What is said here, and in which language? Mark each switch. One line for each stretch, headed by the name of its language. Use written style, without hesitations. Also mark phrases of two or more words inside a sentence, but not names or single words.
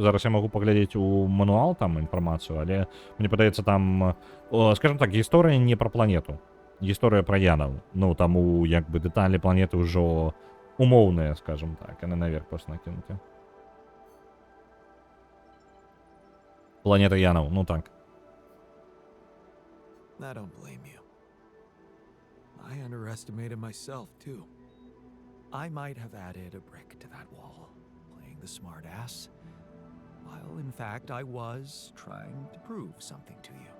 Belarusian: Зараз я магу паглядзець у мануал там інфармацыю, але мне падаецца там,
Russian: скажем так,
Belarusian: гісторыя не пра планету. Гісторыя пра янаў. Ну, таму, як бы, дэталі планеты ўжо умоўныя,
Russian: скажем так,
Belarusian: яны наверх просто накінуты. Планета янаў, ну так.
English: I don't blame you. I underestimated myself, too. I might have added a brick to that wall, playing the smart ass, while in fact I was trying to prove something to you.